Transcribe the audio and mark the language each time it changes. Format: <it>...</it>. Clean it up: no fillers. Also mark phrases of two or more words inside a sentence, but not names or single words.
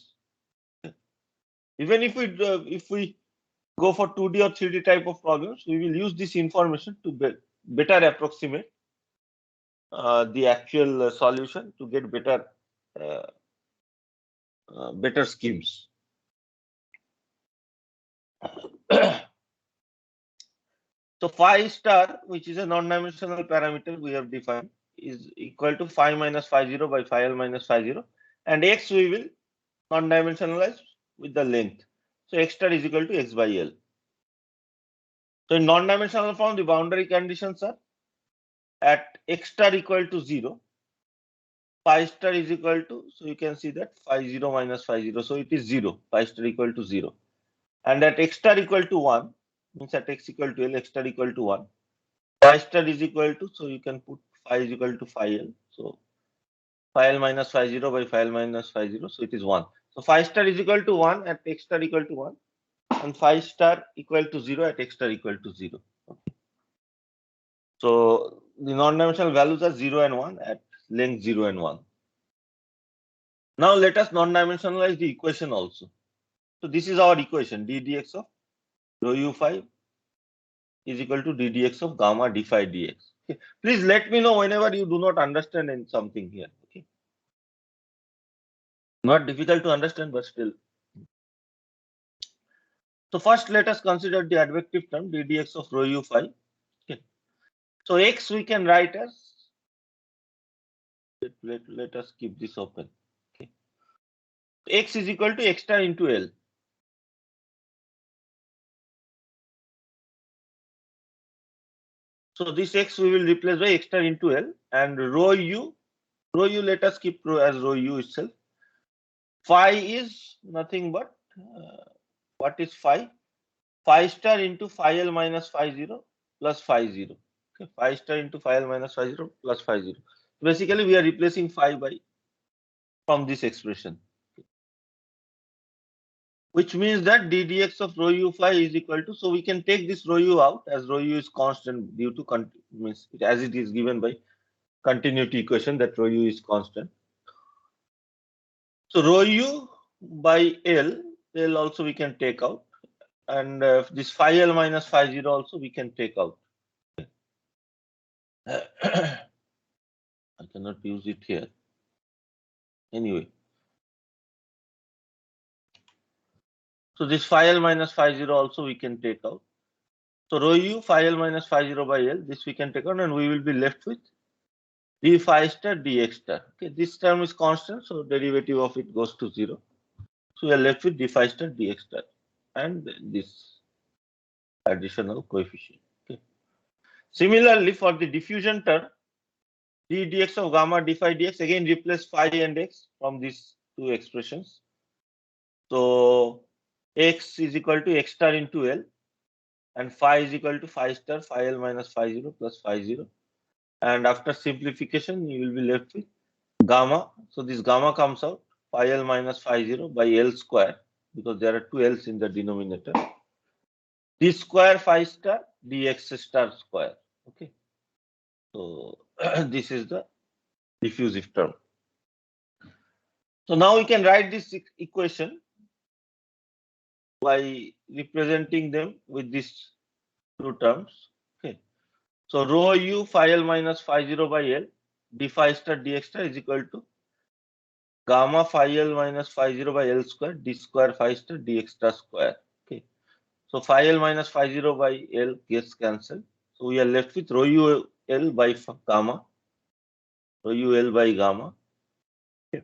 <en>Even if we go for 2D or 3D type of problems, we will use this information to better approximate the actual solution to get better schemes. So phi star, which is a non-dimensional parameter we have defined, is equal to phi minus phi 0 by phi L minus phi 0, and x we will non-dimensionalize with the length. So x star is equal to x by L. So in non-dimensional form, the boundary conditions are at x star equal to 0, phi star is equal to, so you can see that phi 0 minus phi 0, so it is 0, phi star equal to 0. And at x star equal to 1, means at x equal to L, x star equal to 1, phi star is equal to, so you can put phi is equal to phi L. So phi L minus phi 0 by phi L minus phi 0, so it is 1. So phi star is equal to 1 at x star equal to 1, and phi star equal to 0 at x star equal to 0. Okay. So the non-dimensional values are 0 and 1 at length 0 and 1. Now let us non-dimensionalize the equation also. So this is our equation, d dx of rho u phi is equal to d dx of gamma d phi dx. Okay. Please let me know whenever you do not understand in something here. Okay. Not difficult to understand, but still. So first, let us consider the advective term d dx of rho u phi. Okay. So x we can write as, let us keep this open. Okay. X is equal to x star into L. So this x we will replace by x star into L, and rho u let us keep as rho u itself. Phi is nothing but what is phi? Phi star into phi L minus phi 0 plus phi 0. Okay, phi star into phi L minus phi 0 plus phi 0. Basically, we are replacing phi by from this expression. which means that d dx of rho u phi is equal to, so we can take this rho u out as rho u is constant due to means as it is given by continuity equation that rho u is constant. So rho u by L also we can take out, and this phi L minus phi 0 also we can take out. I cannot use it here. Anyway. So this phi L minus phi 0 also we can take out. So rho u phi L minus phi 0 by L, this we can take out, and we will be left with d phi star dx star. Okay, this term is constant, so derivative of it goes to 0. So we are left with d phi star dx star and this additional coefficient. Okay. Similarly, for the diffusion term, d dx of gamma d phi dx, again replace phi and x from these two expressions. So x is equal to x star into L, and phi is equal to phi star phi L minus phi 0 plus phi 0. And after simplification, you will be left with gamma. So this gamma comes out phi L minus phi 0 by L square, because there are two L's in the denominator. D square phi star dx star square. Okay. So this is the diffusive term. So now we can write this equation by representing them with these two terms. Okay. So rho u phi L minus phi 0 by L d phi star dx star is equal to gamma phi L minus phi 0 by L square d square phi star dx star square. Okay. So phi L minus phi 0 by L gets cancelled. So we are left with rho u L by gamma. Rho u L by gamma. Okay.</en>